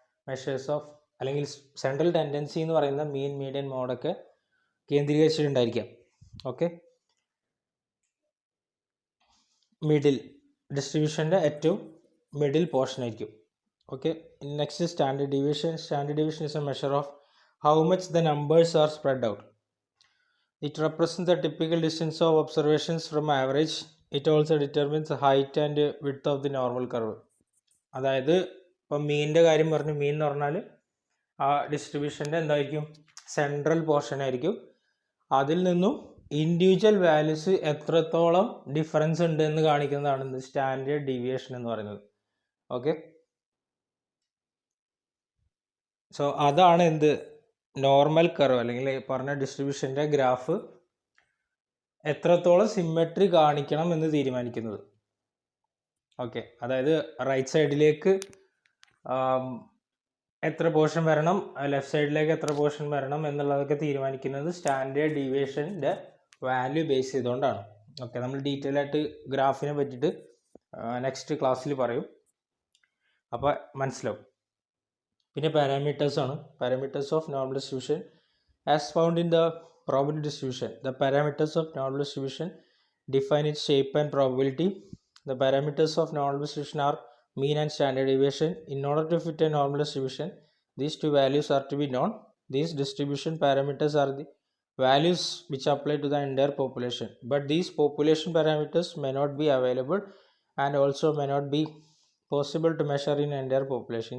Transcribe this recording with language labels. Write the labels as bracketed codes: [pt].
[ml] Measures of അല്ലെങ്കിൽ central tendency എന്ന് പറയുന്ന മീൻ മീഡിയൻ മോഡൊക്കെ കേന്ദ്രീകരിച്ചിട്ടുണ്ടായിരിക്കാം. ഓക്കെ, മിഡിൽ ഡിസ്ട്രിബ്യൂഷൻ്റെ ഏറ്റവും മിഡിൽ പോർഷൻ ആയിരിക്കും. Okay, next standard deviation. [en] Standard deviation is a measure of how much the numbers are spread out. It represents the typical distance of observations from average. It also determines the height and width of the normal curve. [ml] അതായത് ഇപ്പം മീനിൻ്റെ കാര്യം പറഞ്ഞു. മീൻ എന്ന് പറഞ്ഞാൽ ആ ഡിസ്ട്രിബ്യൂഷൻ്റെ എന്തായിരിക്കും? Central portion ആയിരിക്കും. അതിൽ നിന്നും ഇൻഡിവിജ്വൽ വാല്യൂസ് എത്രത്തോളം ഡിഫറൻസ് ഉണ്ട് എന്ന് കാണിക്കുന്നതാണ് സ്റ്റാൻഡേർഡ് ഡീവിയേഷൻ എന്ന് പറയുന്നത്. ഓക്കെ, സോ അതാണ് എന്ത്? നോർമൽ കർവ് അല്ലെങ്കിൽ പറഞ്ഞ ഡിസ്ട്രിബ്യൂഷൻ്റെ ഗ്രാഫ് എത്രത്തോളം സിമെട്രി കാണിക്കണം എന്ന് തീരുമാനിക്കുന്നത്. ഓക്കെ, അതായത് റൈറ്റ് സൈഡിലേക്ക് എത്ര പോർഷൻ വരണം, ലെഫ്റ്റ് സൈഡിലേക്ക് എത്ര പോർഷൻ വരണം എന്നുള്ളതൊക്കെ തീരുമാനിക്കുന്നത് സ്റ്റാൻഡേർഡ് ഡീവിയേഷൻ്റെ വാല്യൂ ബേസ് ചെയ്തുകൊണ്ടാണ്. ഓക്കെ, നമ്മൾ ഡീറ്റെയിൽ ആയിട്ട് ഗ്രാഫിനെ പറ്റിയിട്ട് നെക്സ്റ്റ് ക്ലാസ്സിൽ പറയും, അപ്പോൾ മനസ്സിലാവും. പിന്നെ പാരാമീറ്റേഴ്സ് ആണ്. [en] Parameters of normal distribution as found in the probability distribution. The parameters of normal distribution define its shape and probability. The parameters of normal distribution are mean and standard deviation. In order to fit a normal distribution, these two values are to be known. These distribution parameters are the values which apply to the entire population, but these population parameters may not be available and also may not be possible to measure in entire population.